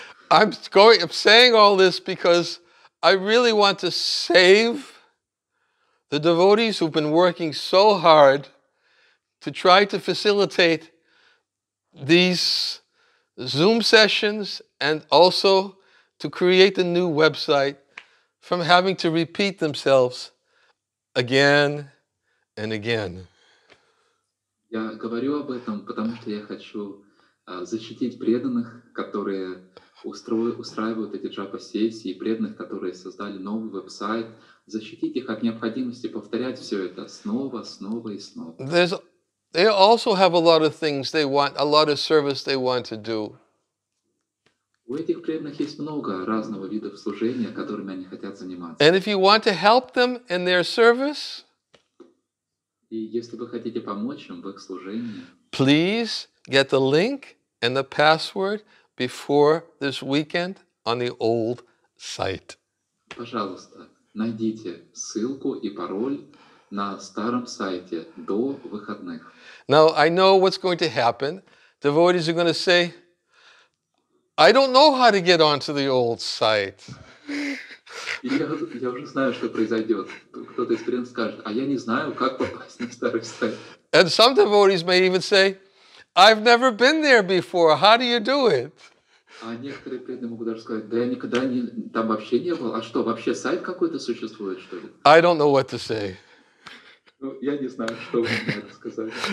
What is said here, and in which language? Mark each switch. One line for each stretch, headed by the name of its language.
English: I'm saying all this because I really want to save the devotees who've been working so hard to try to facilitate these Zoom sessions and also to create the new website from having to repeat themselves again and again.
Russian: Я говорю об этом, потому что я хочу защитить преданных, которые устраивают эти джапа-сессии, преданных, которые создали новый веб-сайт, защитить их от необходимости повторять все это снова, снова и снова.
English: They also have a lot of things they want, a lot of service they want to do.
Russian: У этих преданных есть много разного видов служения, которыми они хотят заниматься.
English: And if you want to help them in their service,
Russian: И если вы хотите помочь им в их служении,
English: please get the link and the password before this weekend on the old site.
Russian: пожалуйста, найдите ссылку и пароль на старом сайте до выходных.
English: Now, I know what's going to happen. Devotees are going to say, I don't know how to get onto the old site.
Russian: И я уже знаю, что произойдет. Кто-то из преданных скажет, а я не знаю, как попасть на старый сайт.
English: And some devotees may even say, I've never been there before. How do you do it?
Russian: А некоторые преданные могут даже сказать, да я никогда там вообще не был. А что, вообще сайт какой-то существует, что ли?
English: I don't know what to say.
Russian: Ну, я не знаю, что вам надо сказать.